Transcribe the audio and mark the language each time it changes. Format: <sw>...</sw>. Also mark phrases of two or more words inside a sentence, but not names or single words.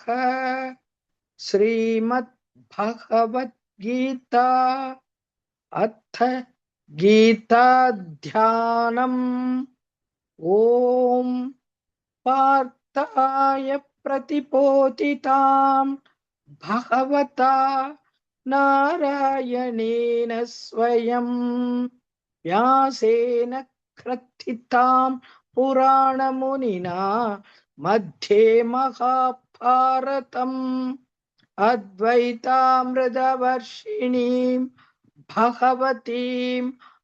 <ta>ஸ்ரீமத் பகவத் கீதா அத்த கீதா தியானம்.</ta> <sa>ॐ पार्थाय प्रतिबोधितां भगवता नारायणेन स्वयं व्यासेन क्रथितां पुराणमुनिना मध्ये महाभारतम् अद्वैतामृतवर्षिणीं भगवतीम्</sa>